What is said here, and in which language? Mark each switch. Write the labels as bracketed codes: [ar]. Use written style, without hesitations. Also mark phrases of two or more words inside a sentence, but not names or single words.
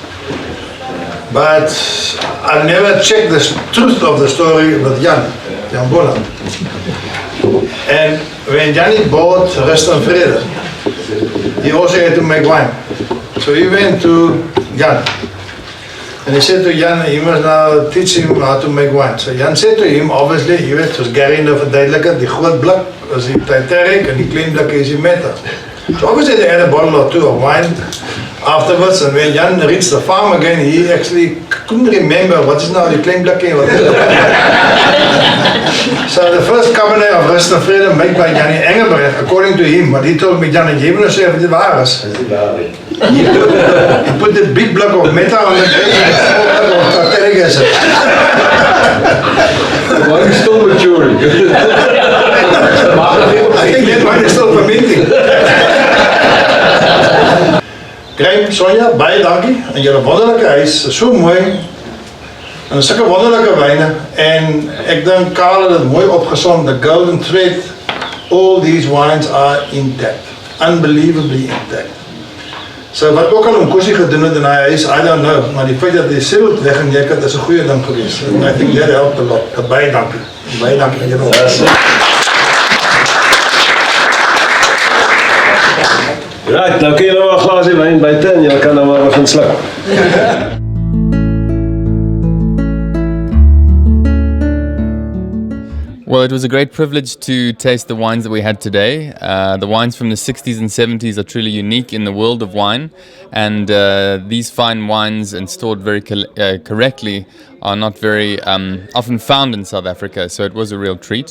[en] But I've never checked the truth of the story with Jan Bola. And when Jannie bought Rust and Vrede, he also had to make wine. So he went to Jan. And he said to Jan, you must now teach him how to make wine. So Jan said to him, obviously, you [af] weet, soos Gary nou verduidelik het, die groot blik is die Titanic and die klein blik is die Meta. [en] So obviously they had a bottle or two of wine afterwards, and when Jan reached the farm again, he actually couldn't remember what is now the [af] klein blikkie [en] and what is the So the first Cabernet of Rust and Vrede made by Jannie Engelberg, according to him, but he told me, [af] Jan, jy moet nou sê of dit waar is. [en] He put the big block of Meta on the grape and the small block of Titanic acid. The wine is still maturing. I think that wine is still fermenting. [af] Graham, Sonja, baie dankie. En julle wonderlike huis is so mooi. En sulke wonderlike wyne. En ek dink Karel het dit mooi opgesom. [en] The golden thread. All these wines are intact. Unbelievably intact. [af] So wat ook al Nkosi gedoen het in hy huis, [en] I don't know, [af] maar die feit dat hy self weggeneek het is 'n goeie ding geweest. [en] And I think that helped a lot. [af] Baie dankie. Baie dankie julle. Right, nou kan julle maar 'n glasie wyn buite en julle kan nou maar begin sluk. [en] Well, it was a great privilege to taste the wines that we had today. The wines from the 60s and 70s are truly unique in the world of wine, and these fine wines, and stored very correctly, are not very often found in South Africa, so it was a real treat.